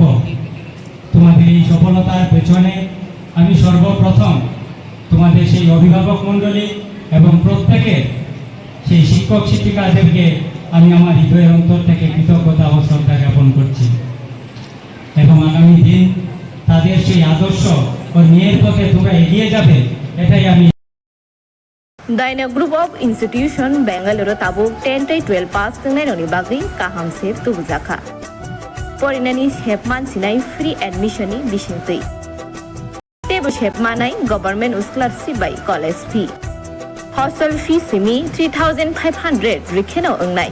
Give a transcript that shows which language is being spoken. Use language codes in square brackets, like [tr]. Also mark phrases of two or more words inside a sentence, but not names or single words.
[bn] তোমাদের এই সফলতার পেছনে আমি সর্বপ্রথম তোমাদের সেই অভিভাবক মণ্ডলী এবং প্রত্যেকের সেই শিক্ষক শিক্ষিকাদেরকে আমি আমার হৃদয়ের অন্তর থেকে কৃতজ্ঞতা ও শ্রদ্ধা জ্ঞাপন করছি। এবং আগামী দিন তাদের সেই আদর্শ ও ন্যায়ের পথে তোমরা এগিয়ে যাবে, এটাই আমি। [trp] Daina Group of Institution Bangalore Tabuk 10-12 pass tengainoni bagui kaham sep tubujaka. Porinani hepman sinai [en] free admission [trp] ni bisingtui. Tebo hepmanai [en] government scholarship [trp] by [en] college fee. Hostel fee [trp] simi 3,500 rikheno ongnai.